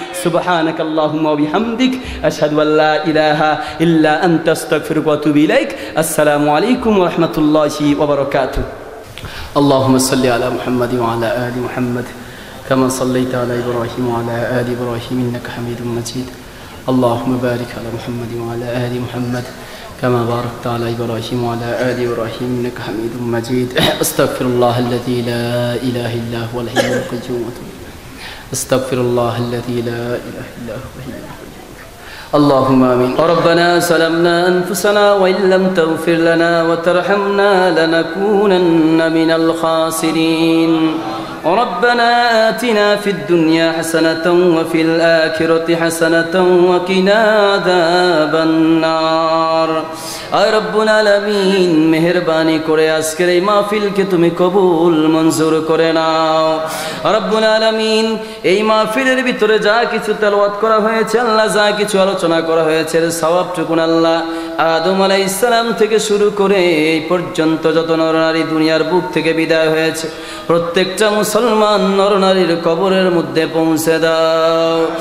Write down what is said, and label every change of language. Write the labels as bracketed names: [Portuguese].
[Arabic] সুবহানাকাল্লাহুম্মা ওয়া বিহামদিক, আশহাদু আল্লা ইলাহা ইল্লা আনতা, আস্তাগফিরুকা ওয়া আতুবু ইলাইক। আসসালামু আলাইকুম ওয়া রাহমাতুল্লাহি ওয়া বারাকাতুহু। আল্লাহুম্মা সাল্লি আলা মুহাম্মাদিন ওয়া আলা আলি মুহাম্মাদ কামা সাল্লাইতা আলা ইব্রাহিম ওয়া আলা আলি ইব্রাহিম ইন্নাকা হামিদুম মাজিদ। اللهم بارك على محمد وعلى آل محمد كما باركت على إبراهيم وعلى آل إبراهيم إنك حميد مجيد. أستغفر الله الذي لا إله إلا هو الحي القيوم. أستغفر الله الذي لا إله إلا هو الحي القيوم. اللهم آمين. ربنا سلمنا أنفسنا وإن لم تغفر لنا وترحمنا لنكونن من الخاسرين. ربنا آتنا في الدنيا حسنة وفي الآخرة حسنة وقنا عذاب النار. [Bangla] আয় রব্বুল আলামিন, মেহেরবানি করে আজকের এই মাহফিলকে তুমি কবুল মঞ্জুর করে নাও। রব্বুল আলামিন, এই মাহফিলের ভিতরে যা কিছু তেলাওয়াত করা হয়েছে আল্লাহ, যা কিছু আলোচনা করা হয়েছে সওয়াবটুকুন আল্লাহ আদম আলাইহিস সালাম থেকে শুরু করে এই পর্যন্ত যত নরনারী দুনিয়ার বুক থেকে বিদায় হয়েছে প্রত্যেকটা মুসলমান নরনারীর কবরের মধ্যে পৌঁছে দাও।